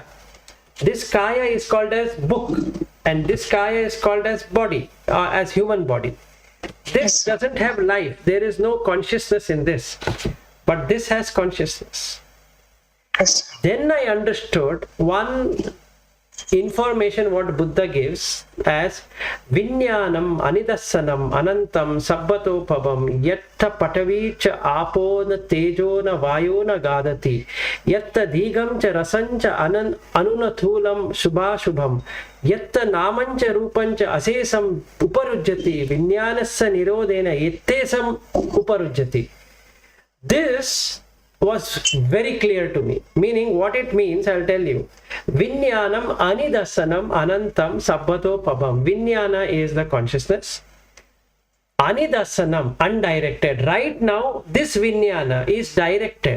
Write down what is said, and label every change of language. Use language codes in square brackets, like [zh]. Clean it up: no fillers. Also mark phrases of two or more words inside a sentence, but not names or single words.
[en] This Kaya is called as book and this Kaya is called as body, as human body. This doesn't have life. There is no consciousness in this. But this has consciousness. Yes. Then I understood one information what Buddha gives as [pi] Vinyanam Anidassanam Anantam Sabbatopabam Yatta Patavi cha Apo na Tejo na Vayo na Gadati Yatta Digam cha Rasancha Anunathulam Shubhashubham Yatta Namancha Rupancha Asesam Uparujjati Vinyanassa Nirodena Yettesam Uparujjati. [en] This was very clear to me. Meaning what it means, I'll tell you. [pi] Vinyanam Anidasanam Anantam Sabbato Pabam. [en] Vinyana is the consciousness. Anidasanam, undirected. Right now, this Vinyana is directed.